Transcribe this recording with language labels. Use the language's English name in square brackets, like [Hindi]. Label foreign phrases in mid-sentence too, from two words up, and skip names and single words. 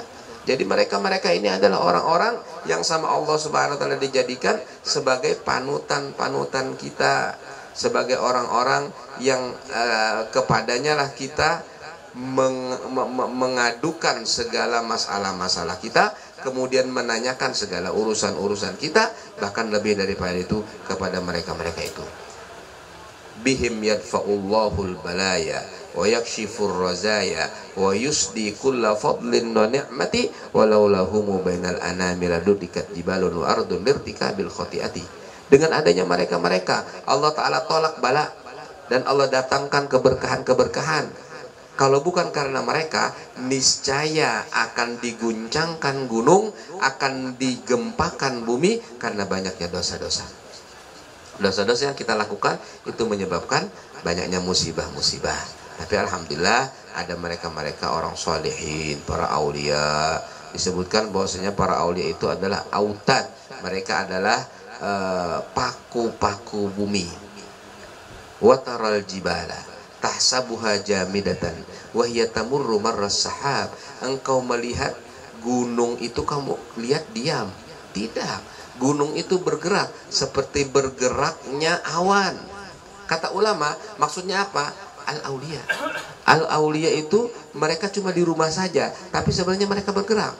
[Indonesian] Jadi mereka ini adalah orang-orang yang sama Allah [Arabic] سبحانه وتعالى [Indonesian] dijadikan sebagai panutan-panutan kita, sebagai orang-orang yang kepadanya lah kita mengadukan segala masalah-masalah kita, kemudian menanyakan segala urusan-urusan kita, bahkan lebih daripada itu kepada mereka-mereka itu. [Arabic] بهم يدفع الله البلايا ويكشف الرزايا ويسدي كل فضل ونعمة ولولا هم بين الأنام لدكت جبال وأرض لارتكاب الخطيئة. [Indonesian] Dengan adanya mereka-mereka, Allah Ta'ala tolak bala dan Allah datangkan keberkahan-keberkahan. Kalau bukan karena mereka, niscaya akan diguncangkan gunung, akan digempakan bumi karena banyaknya dosa-dosa. Dosa-dosa yang kita lakukan itu menyebabkan banyaknya musibah-musibah. Tapi alhamdulillah ada mereka-mereka orang solehin, para aulia. Disebutkan bahwasanya para aulia itu adalah autad. Mereka adalah paku-paku bumi. [Arabic] وترى الجبال تحسبها جامدة وهي تمر مر السحاب. [Indonesian] Engkau melihat gunung itu kamu lihat diam. Tidak. Gunung itu bergerak seperti bergeraknya awan. Kata ulama, maksudnya apa? Al-aulia. Al-aulia itu mereka cuma di rumah saja, tapi sebenarnya mereka bergerak.